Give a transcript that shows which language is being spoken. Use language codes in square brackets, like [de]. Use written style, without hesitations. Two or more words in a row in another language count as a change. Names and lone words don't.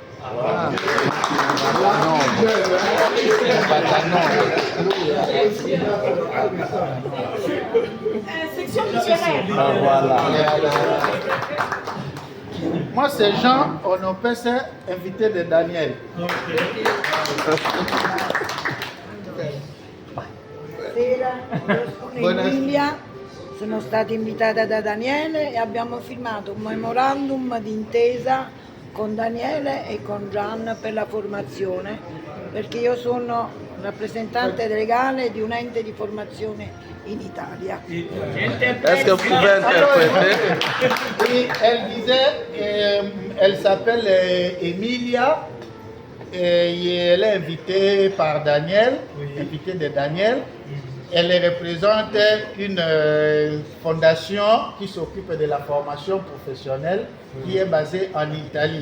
[fr] Section littéraire. Voilà. Moi, c'est Jean Onopese, invité de Daniel. [it] Buonasera, io sono Emilia, sono stata invitata da Daniele e abbiamo firmato un memorandum d'intesa con Daniele e con Gian per la formazione, perché io sono rappresentante legale di un ente di formazione in Italia. [fr] Est-ce que vous pouvez interpréter? Et elle disait, elle s'appelle Emilia, et elle est invitée par Daniel, invitée de Daniel. Elle représente une fondation qui s'occupe de la formation professionnelle qui est basée en Italie.